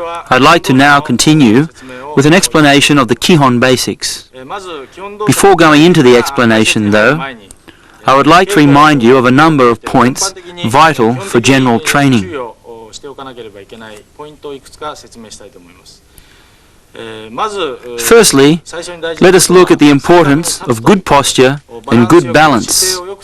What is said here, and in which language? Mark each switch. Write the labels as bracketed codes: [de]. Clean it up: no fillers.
[en] I'd like to now continue with an explanation of the Kihon basics. Before going into the explanation, though, I would like to remind you of a number of points vital for general training. [ja] しておかなければいけないポイントをいくつか説明したいと思います。まず [en] Firstly, let us look at the importance of good posture and good balance.